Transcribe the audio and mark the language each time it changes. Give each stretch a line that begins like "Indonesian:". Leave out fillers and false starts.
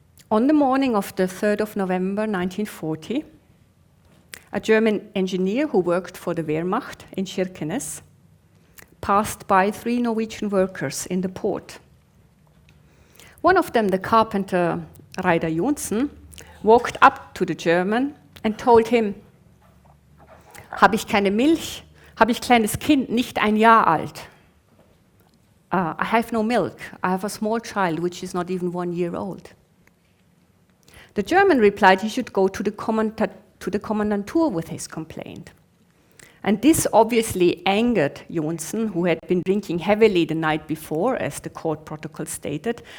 English: On the morning of the 3rd of November 1940, a German engineer who worked for the Wehrmacht in Kirkenes passed by 3 Norwegian workers in the port. One of them, the carpenter Reidar Johnsen, walked up to the German and told him,
German: "Habe ich keine Milch? Habe ich kleines Kind, nicht ein Jahr alt?
English: I have no milk. I have a small child which is not even 1 year old." The German replied he should go to the Kommandantur with his complaint. And this obviously angered Johnsen, who had been drinking heavily the night before, as the court protocol stated.